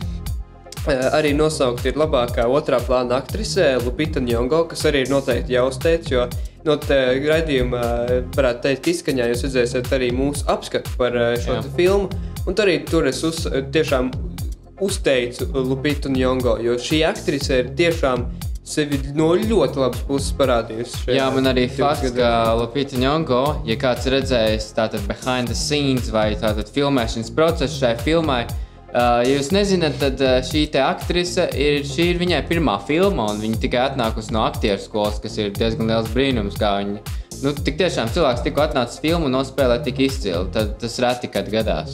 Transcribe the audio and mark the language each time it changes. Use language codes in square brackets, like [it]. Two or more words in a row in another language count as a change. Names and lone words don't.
[lv] Arī nosaukt ir labākā otrā plāna aktrise Lupita Nyong'o, kas arī ir noteikti jāuzteic, jo raidījumā, varētu teikt, izskaņā jūs redzēsiet arī mūsu apskatu par šo filmu. Un arī tur es tiešām uzteicu Lupitu Nyong'o, jo šī aktrise ir tiešām sevi no ļoti labas puses parādījusi. Jā, man arī fakts, ka Lupita Nyong'o, ja kāds redzējis tātad [en] behind the scenes [lv] vai tātad filmēšanas procesu šai filmai, ja jūs nezināt, tad šī te aktrise šī ir viņai pirmā filma, un viņa tikai atnākusi no aktieru skolas, kas ir diezgan liels brīnums, kā viņa, tik tiešām cilvēks tikko atnācis filmu un nospēlē tik izcili, tad tas reti, kad gadās.